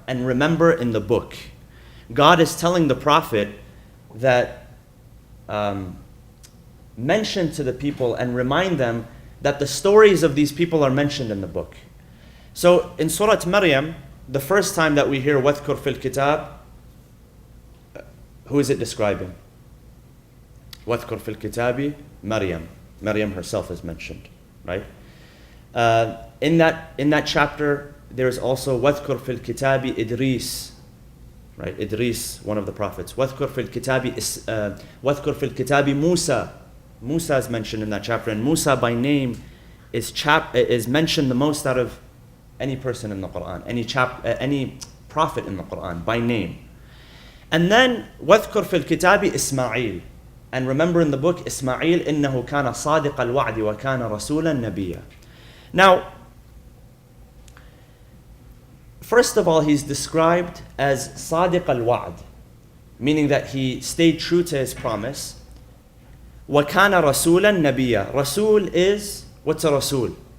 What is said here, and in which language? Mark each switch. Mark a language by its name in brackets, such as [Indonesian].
[English] And remember, in the book, God is telling the Prophet that mention to the people and remind them that the stories of these people are mentioned in the book. So in Surah Maryam, the first time that we hear [Arabic] وَاذْكُرْ فِي الْكِتَابِ, [English] who is it describing? [Arabic] وَاذْكُرْ فِي الْكِتَابِ Maryam. [English] Maryam herself is mentioned, right? In that chapter, there is also [Arabic] وَاذْكُرْ فِي الْكِتَابِ [English] Idris, right? Idris, one of the prophets. [Arabic] وَاذْكُرْ فِي الْكِتَابِ Musa. [English] Musa is mentioned in that chapter, and Musa by name is mentioned the most out of any person in the Quran, any prophet in the Quran by name. And then [Arabic] وَاذْكُرْ فِي الْكِتَابِ [English] Ismail. And remember in the book, Ismail, [Arabic] إِنَّهُ كَانَ صَادِقَ الْوَعْدِ وَكَانَ رَسُولًا نَبِيًّا. [English] Now, first of all, he's described as Sadiq al-Wa'd, meaning that he stayed true to his promise. [Arabic] وَكَانَ رَسُولًا نَبِيًّا. [English] Rasul is, what's a Rasul?